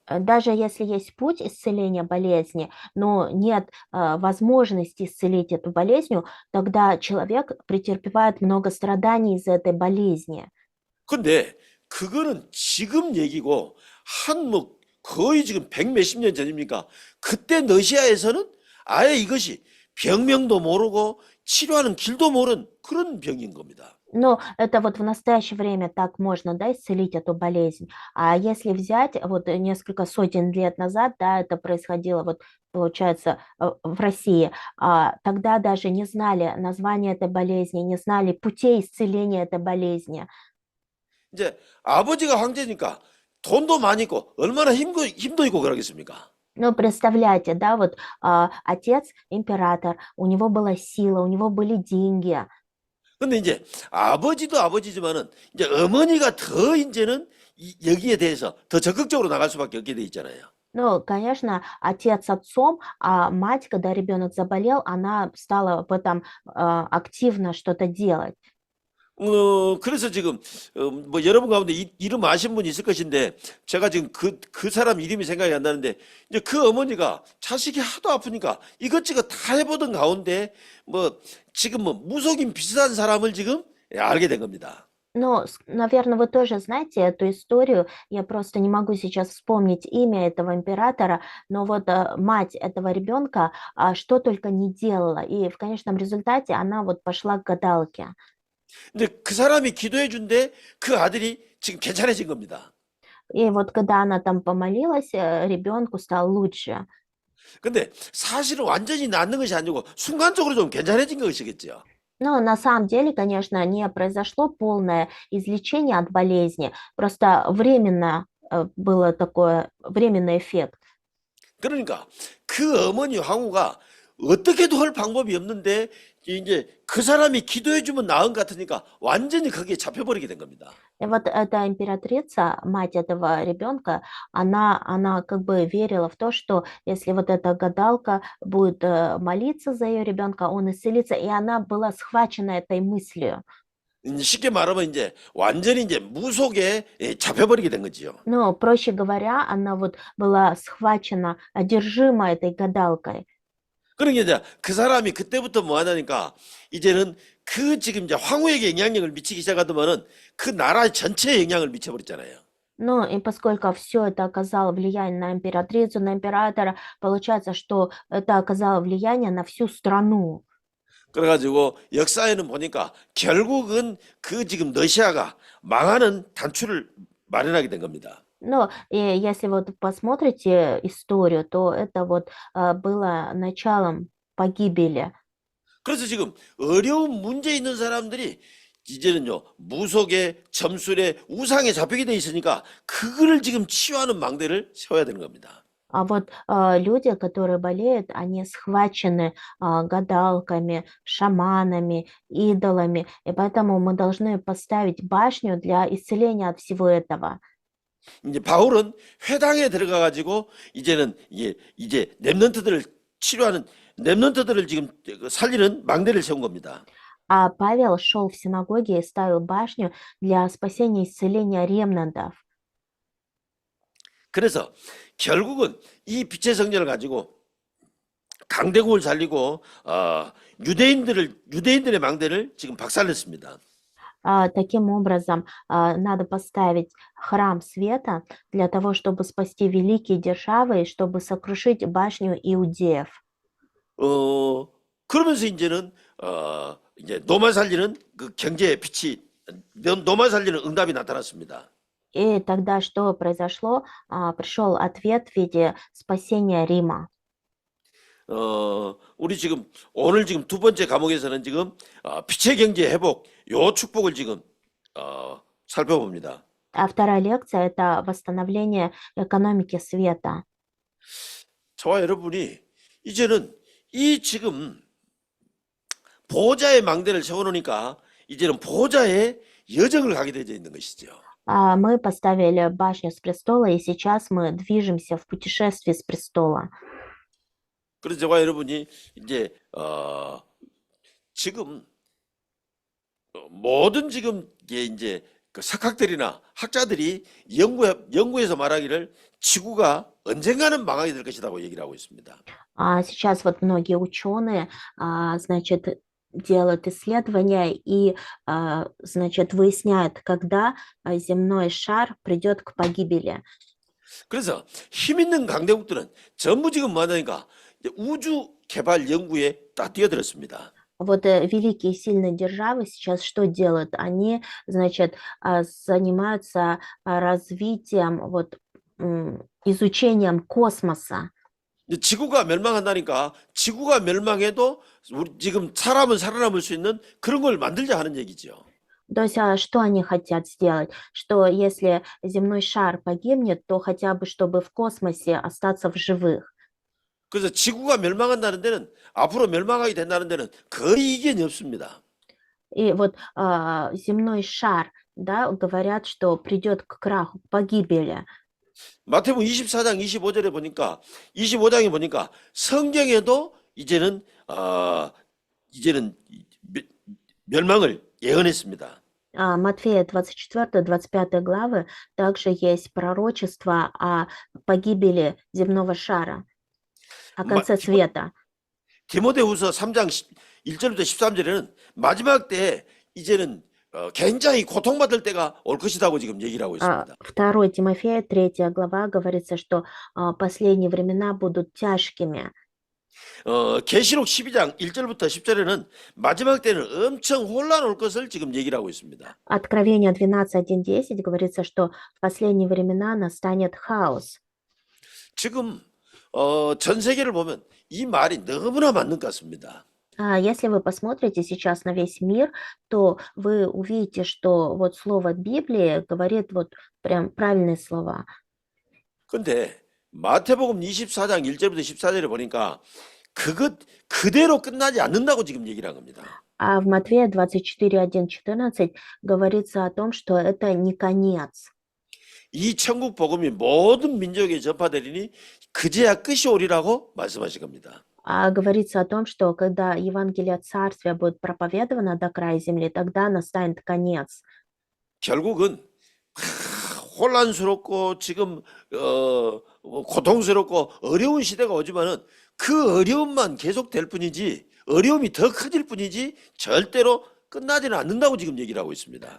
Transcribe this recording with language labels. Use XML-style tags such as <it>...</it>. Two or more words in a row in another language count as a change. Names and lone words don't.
<ru>даже если есть путь исцеления болезни, но нет возможности исцелить эту болезнь, тогда человек претерпевает много страданий из-за этой болезни.</ru> <ko>근데 그거는 지금 얘기고 한 뭐 거의 지금 백 몇십 년 전입니까? 그때 러시아에서는 아예 이것이 병명도 모르고 치료하는 길도 모르는 그런 병인 겁니다.</ko> <ru>Но это вот в настоящее время так можно, да, исцелить эту болезнь. А если взять вот несколько сотен лет назад, да, это происходило вот, получается, в России, тогда даже не знали названия этой болезни, не знали путей исцеления этой болезни.</ru> <ko>이제 아버지가 황제니까 돈도 많이 있고 얼마나 힘도 있고 그러겠습니까?</ko> <ru>Ну, представляете, да, вот отец император, у него была сила, у него были деньги.</ru> <ko>근데 이제 아버지도 아버지지만은 이제 어머니가 더 이제는 여기에 대해서 더 적극적으로 나갈 수밖에 없게 돼 있잖아요.</ko> <ru>Ну, конечно, отец отцом, а мать, когда ребенок заболел, она стала в этом активно что-то делать.</ru> <ko>그래서 지금 뭐 여러분 가운데 이름 아신 분이 있을 것인데 제가 지금 그 사람 이름이 생각이 안 나는데 이제 그 어머니가 자식이 하도 아프니까 이것저것 다 해보던 가운데 뭐 지금 뭐 무속인 비슷한 사람을 지금 알게 된 겁니다.</ko> <ru>Но, наверное, вы тоже знаете эту историю. Я просто не могу сейчас вспомнить имя этого императора, но вот мать этого ребенка что только не делала. И в конечном результате она вот пошла к гадалке.</ru> <ko>근데 그 사람이 기도해 준데 그 아들이 지금 괜찮아진 겁니다.</ko> <ru>И вот когда она там помолилась, ребенку стало лучше.</ru> <ko>근데 사실은 완전히 낫는 것이 아니고 순간적으로 좀 괜찮아진 것이겠죠.</ko> <ru>Но на самом деле, конечно, не произошло полное излечение от болезни, просто временно было такое, временный эффект.</ru> <ko>그러니까 그 어머니 황후가 어떻게도 할 방법이 없는데 이제 그 사람이 기도해 주면 나은 것 같으니까 완전히 거기에 잡혀버리게 된 겁니다.</ko> <ru>И вот эта императрица, мать этого ребенка, она как бы верила в то, что если вот эта гадалка будет молиться за ее ребенка, он исцелится, и она была схвачена этой мыслью.</ru> <ko>쉽게 말하면 이제 완전히 이제 무속에 잡혀버리게 된 거지요.</ko> <ru>Но, проще говоря, она вот была схвачена, одержима этой гадалкой.</ru> <ko>그러니까 이제 그 사람이 그때부터 뭐 하냐니까 이제는 그 지금 이제 황후에게 영향력을 미치기 시작하더만은 그 나라 전체에 영향을 미쳐버렸잖아요.</ko> <ru>Ну, и поскольку все это оказало влияние на императрицу, на императора, получается, что это оказало влияние на всю страну.</ru> <ko>그래가지고 역사에는 보니까 결국은 그 지금 러시아가 망하는 단추를 마련하게 된 겁니다.</ko> <ru>Но если вот посмотрите историю, то это вот было началом погибели.</ru> <ko>그래서 지금 어려운 문제 있는 사람들이 이제는요 무속의 점술의 우상에 잡히게 돼 있으니까 그거를 지금 치유하는 망대를 세워야 되는 겁니다.</ko> <ru>А вот люди, которые болеют, они схвачены гадалками, шаманами, идолами, и поэтому мы должны поставить башню для исцеления от всего этого.</ru> <ko>이제 바울은 회당에 들어가 가지고 이제는 이제 렘넌트들을 치료하는 렘넌트들을 지금 살리는 망대를 세운 겁니다.</ko> <ru>А Павел шел в синагоге и ставил башню для спасения и исцеления ремнантов.</ru> <ko>그래서 결국은 이 빛의 성전을 가지고 강대국을 살리고 유대인들의 망대를 지금 박살냈습니다.</ko> <ru>Таким образом, надо поставить храм света для того, чтобы спасти великие державы и чтобы сокрушить башню иудеев.</ru> <ko>그러면서 이제는 이제 노마 살리는 그 경제의 빛이 노마 살리는 응답이 나타났습니다.</ko> <ru>И тогда что произошло? Пришел ответ в виде спасения Рима.</ru> <ko>우리 지금 오늘 지금 두 번째 과목에서는 지금 빛의 경제 회복 요 축복을 지금 살펴봅니다.</ko> <ru>А вторая лекция– это восстановление экономики света.</ru> <ko>저와 여러분이 이제는 이 지금 보호자의 망대를 세워놓으니까 이제는 보호자의 여정을 가게 되어 있는 것이죠.</ko> <ru>Мы поставили башню с престола, и сейчас мы движемся в путешествии с престола.</ru> <ko>그래서 저와 여러분이 이제 지금 모든 지금 이제 그 석학들이나 학자들이 연구에서 말하기를 지구가 언젠가는 망하게 될 것이라고 얘기를 하고 있습니다.</ko> <ru>Сейчас вот многие ученые, значит, делают исследования и, значит, выясняют, когда земной шар придет к погибели.</ru> <ko>그래서 힘 있는 강대국들은 전부 지금 뭐 하냐니까 우주 개발 연구에 다 뛰어들었습니다.</ko> <ru>Вот великие сильные державы сейчас что делают? Они, значит, занимаются развитием, вот, изучением космоса.</ru> <ko>지구가 멸망한다니까 지구가 멸망해도 우리 지금 사람은 살아남을 수 있는 그런 걸 만들자 하는 얘기죠.</ko> <ru>То есть, что они хотят сделать? Что если земной шар погибнет, то хотя бы чтобы в космосе остаться в живых.</ru> <ko>그래서 지구가 멸망한다는 데는 앞으로 멸망하게 된다는 데는 거의 이견이 없습니다.</ko> <ru>И вот земной шар, да, говорят, что придет к краху, к погибели.</ru> <ko>마태복음 24장 25절에 보니까 25장에 보니까 성경에도 이제는 멸망을 예언했습니다.</ko> <ru>Матфея 24-25 главы также есть пророчество о погибели земного шара, о конце света.</ru> <ko>디모데후서 3장 1절부터 13절에는 마지막 때에 이제는 굉장히 고통받을 때가 올 것이라고 지금 얘기를 하고 있습니다.</ko> <ru>2 Тимофея, 3 глава, говорится, что последние времена будут тяжкими.</ru> <ko>계시록 12장 1절부터 10절에는 마지막 때는 엄청 혼란 올 것을 지금 얘기를 하고 있습니다.</ko> <ru>Откровение 12:1-10 говорится, что в последние времена настанет хаос.</ru> <ko>지금 전 세계를 보면 이 말이 너무나 맞는 것 같습니다.</ko> <ru>Если вы посмотрите сейчас на весь мир, то вы увидите, что вот слово Библии говорит вот прям правильные слова.</ru> <ko>근데 마태복음 24장 1절부터 14절에 보니까 그것 그대로 끝나지 않는다고 지금 얘기를 한 겁니다.</ko> <ru>А в Матфея 24:1-14 говорится о том, что это не конец.</ru> <ko>이 천국 복음이 모든 민족에 전파되리니 그제야 끝이 오리라고 말씀하신 겁니다.</ko> <ru>Говорится о том, что когда Евангелие Царствия будет проповедовано до края земли, тогда настанет конец.</ru> <ko>결국은 혼란스럽고 지금 고통스럽고 어려운 시대가 오지만은 그 어려움만 계속될 뿐이지 어려움이 더 커질 뿐이지 절대로 끝나지는 않는다고 지금 얘기를 하고 있습니다.</ko>